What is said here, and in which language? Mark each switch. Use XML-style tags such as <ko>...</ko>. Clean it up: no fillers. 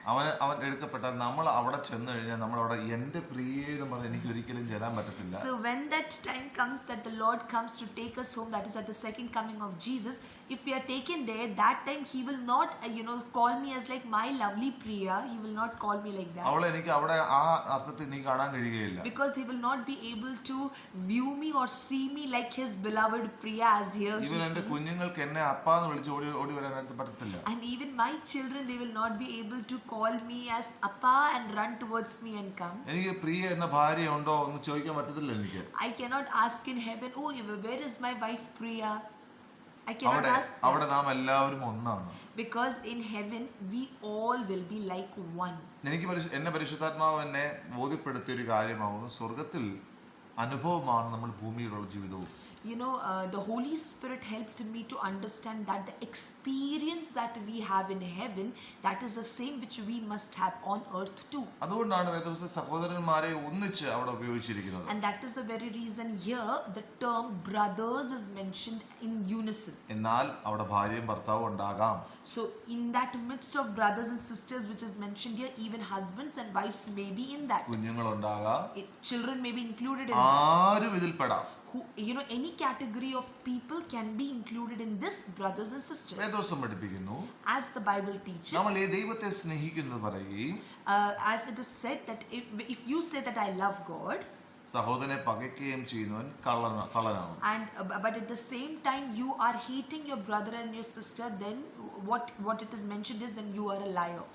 <ml>അവൻ എടുക്കപ്പെട്ടാൽ നമ്മൾ അവിടെ ചെന്ന് കഴിഞ്ഞാൽ നമ്മൾ അവിടെ എന്റെ പ്രിയെന്ന് പറഞ്ഞ് എനിക്ക് ഒരിക്കലും ചെല്ലാൻ പറ്റത്തില്ല.</ml> <en>So when that time comes that the Lord comes to take us home, that is at the second coming of Jesus, if we are taken there, that time he will not call me as like my lovely Priya. He will not call me like that.</en> <ml>അവളെ എനിക്ക് അവിടെ ആ അർത്ഥത്തിൽ നീ കാണാൻ കഴിയുകയില്ല.</ml> <en>Because he will not be able to view me or see me like his beloved Priya as here he even sees.</en> <ml>എന്റെ കുഞ്ഞുങ്ങൾക്ക് എന്നെ അപ്പാന്ന് വിളിച്ച് ഓടി വരാനായിട്ട് പറ്റത്തില്ല.</ml> <en>And even my children, they will not be able to call me as Appa and run towards me and come.</en> <ml>എനിക്ക് പ്രിയ എന്ന ഭാര്യ ഉണ്ടോ എന്ന് ചോദിക്കാൻ പറ്റത്തില്ല എനിക്ക്.</ml> <en>I cannot ask in heaven, oh, where is my wife Priya? I cannot ask that.</en> <ml>അവിടെ നാം എല്ലാവരും ഒന്നാണ്.</ml> <en>Because in heaven we all will be like one.</en> <ml>എനിക്ക് എന്നെ പരിശുദ്ധാത്മാവ് എന്നെ ബോധ്യപ്പെടുത്തിയ ഒരു കാര്യമാവുന്നു, സ്വർഗത്തിൽ അനുഭവമാണ് നമ്മൾ ഭൂമിയിലുള്ള ജീവിതവും.</ml> <en>You know, the Holy Spirit helped me to understand that the experience that we have in heaven, that is the same which we must have on earth too.</en> <ml>അതുകൊണ്ടാണ് വേദപുസ്തകം സഹോദരന്മാരെ ഒന്നിച്ച് അവിടെ ഉപയോഗിച്ചിരിക്കുന്നത്.</ml> <en>And that is the very reason here the term brothers is mentioned in unison.</en> <ml>എന്നാൽ അവിടെ ഭാര്യയും ഭർത്താവും ഉണ്ടാകാം.</ml> <en>So in that midst of brothers and sisters which is mentioned here, even husbands and wives may be in that.</en> <ml>കുഞ്ഞുങ്ങൾ ഉണ്ടാകാം.</ml> <en>Children may be included in that.</en> <ml>ആരും ഇതിൽ പെടാം.</ml> <en>Any category of people can be included in this, brothers and sisters.</en> <ml>വേദപുസ്തകം പഠിപ്പിക്കുന്നു,</ml> <en>as the Bible teaches,</en> <ml>നമ്മൾ ഈ ദൈവത്തെ സ്നേഹിക്കുന്നത് പറയുകയും,</ml> <en>as it is said that if you say that I love God,</en> <ml>സഹോദരനെ പകയ്ക്കുകയും ചെയ്യുന്നവൻ കള്ളനാണ്.</ml> <en>And but at the same time you are hating your brother and your sister, then what it is mentioned is then you are a liar.</en>